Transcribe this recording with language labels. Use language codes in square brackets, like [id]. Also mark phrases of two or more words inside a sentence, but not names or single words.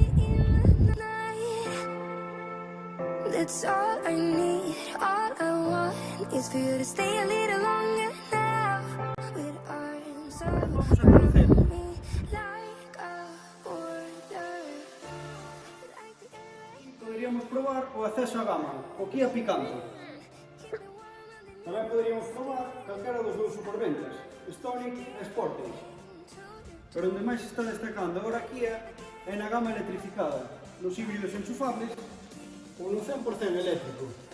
[en] That's all I need, all I want is for you to stay a little longer now. With arms [es] Vamos a conocer. [en] around me like a border. Like the air. [gl] Poderíamos probar o acceso á gama, o Kia Picanto. Tamén poderíamos probar calquera dos dous superventas, Stonic e Sportage. Pero onde máis está destacando agora Kia é na gama electrificada, nos híbridos enchufables ou no 100% eléctrico.